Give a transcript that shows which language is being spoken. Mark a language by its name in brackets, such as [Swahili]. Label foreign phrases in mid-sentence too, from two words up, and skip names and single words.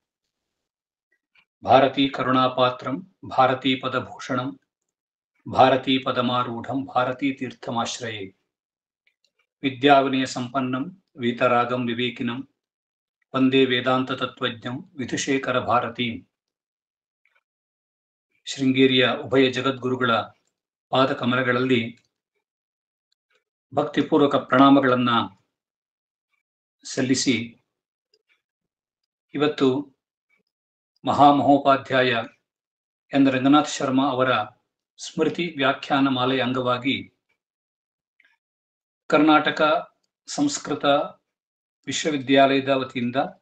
[Sanskrit] भारतीकरुणापात्रं भारतीपदभूषणं भारतीपदमारूढं भारतीतीर्थमाश्रये। विद्याविनयसम्पन्नं वीतरागं विवेकिनं वन्दे वेदान्ततत्त्वज्ञं विधुशेखरभारतीं। [Kannada] ಶೃಂಗೇರಿಯ ಉಭಯ ಜಗದ್ಗುರುಗಳ ಪಾದಕಮಲಗಳಲ್ಲಿ ಭಕ್ತಿಪೂರ್ವಕ ಪ್ರಣಾಮಗಳನ್ನ ಸಲ್ಲಿಸಿ ಇವತ್ತು ಮಹಾಮಹೋಪಾಧ್ಯಾಯ ಎನ್ ರಂಗನಾಥ್ ಶರ್ಮಾ ಅವರ ಸ್ಮೃತಿ ವ್ಯಾಖ್ಯಾನ ಮಾಲೆಯ ಅಂಗವಾಗಿ ಕರ್ನಾಟಕ ಸಂಸ್ಕೃತ ವಿಶ್ವವಿದ್ಯಾಲಯದ ವತಿಯಿಂದ